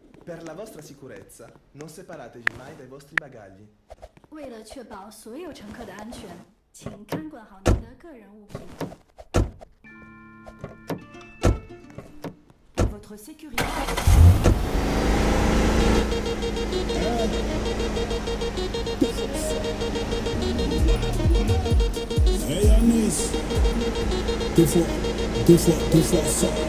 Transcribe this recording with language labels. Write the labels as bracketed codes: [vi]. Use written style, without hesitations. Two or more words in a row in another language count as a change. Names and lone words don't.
[it] Per la vostra sicurezza, non separatevi mai dai vostri bagagli. [zh] 为了确保所有乘客的安全，请看管好您的个人物品。 [fr] Pour votre sécurité. Hey Anis, deux fois ça.